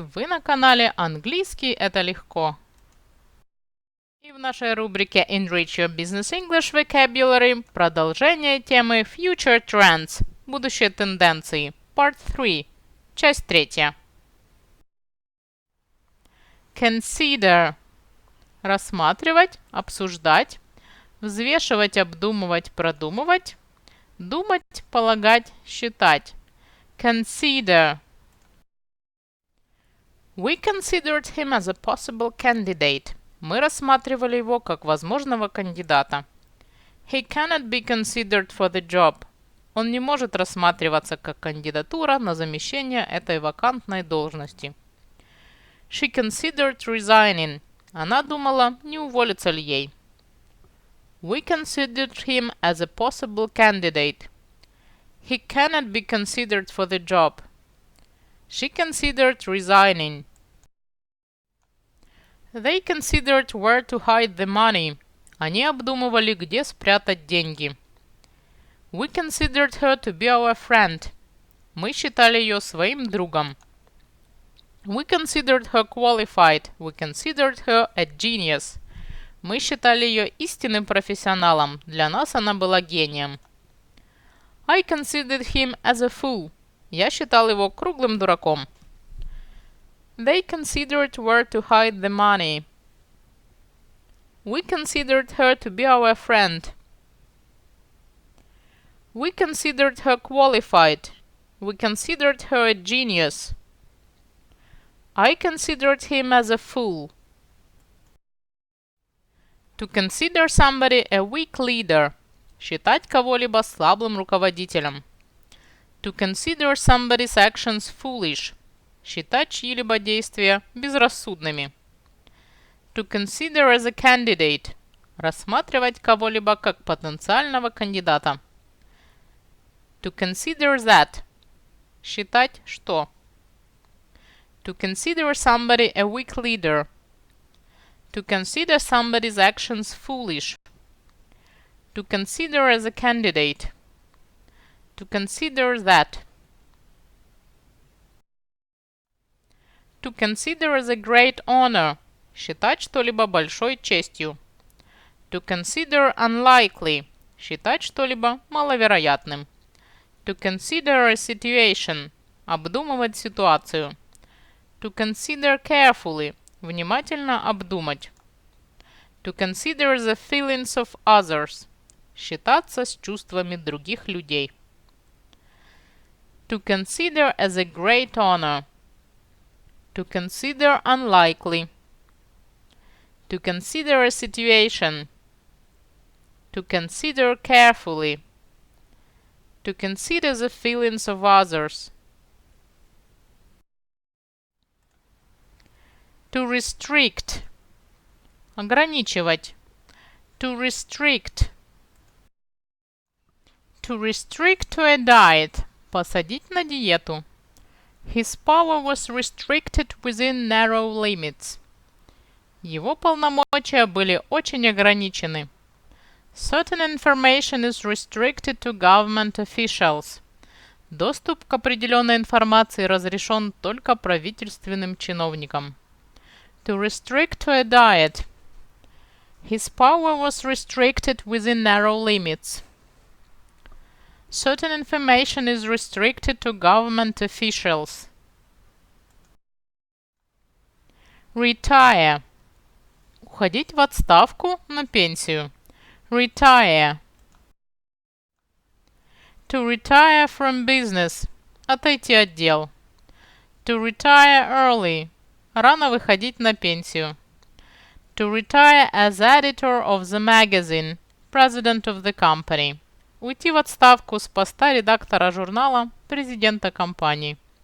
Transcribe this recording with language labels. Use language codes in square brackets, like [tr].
[ru] Вы на канале Английский это легко. И в нашей рубрике Enrich Your Business English Vocabulary продолжение темы Future Trends. Будущие тенденции. [en] Part 3. [ru] Часть 3. [en] Consider. [ru] Рассматривать, обсуждать, взвешивать, обдумывать, продумывать, думать, полагать, считать. [en] Consider. We considered him as a possible candidate. [ru] Мы рассматривали его как возможного кандидата. [en] He cannot be considered for the job. [ru] Он не может рассматриваться как кандидатура на замещение этой вакантной должности. [en] She considered resigning. [ru] Она думала, не уволиться ли ей. [en] We considered him as a possible candidate. He cannot be considered for the job. She considered resigning. They considered where to hide the money. [ru] Они обдумывали, где спрятать деньги. [en] We considered her to be our friend. [ru] Мы считали ее своим другом. [en] We considered her qualified. We considered her a genius. [ru] Мы считали ее истинным профессионалом. Для нас она была гением. [en] I considered him as a fool. [ru] Я считал его круглым дураком. [en] They considered where to hide the money. We considered her to be our friend. We considered her qualified. We considered her a genius. I considered him as a fool. To consider somebody a weak leader. [ru] Считать кого-либо слабым руководителем. [en] To consider somebody's actions foolish. [ru] Считать чьи-либо действия безрассудными. [en] To consider as a candidate. [ru] Рассматривать кого-либо как потенциального кандидата. [en] To consider that. [ru] Считать что. [en] To consider somebody a weak leader. To consider somebody's actions foolish. To consider as a candidate. To consider that. To consider as a great honor. [ru] Считать что-либо большой честью. [en] To consider unlikely. [ru] Считать что-либо маловероятным. [en] To consider a situation. [ru] Обдумывать ситуацию. [en] To consider carefully. [ru] Внимательно обдумать. [en] To consider the feelings of others. [ru] Считаться с чувствами других людей. [en] To consider as a great honor. To consider unlikely. To consider a situation. To consider carefully. To consider the feelings of others. To restrict. [ru] Ограничивать. [en] To restrict. To restrict to a diet. [ru] Посадить на диету. [en] His power was restricted within narrow limits. [ru] Его полномочия были очень ограничены. [en] Certain information is restricted to government officials. [ru] Доступ к определенной информации разрешен только правительственным чиновникам. [en] To restrict to a diet. His power was restricted within narrow limits. Certain information is restricted to government officials. Retire. [ru] Уходить в отставку, на пенсию. [en] Retire. To retire from business. [ru] Отойти от дел. [en] To retire early. [ru] Рано выходить на пенсию. [en] To retire as editor of the magazine. President of the company. [ru] Уйти в отставку с поста редактора журнала, президента компании.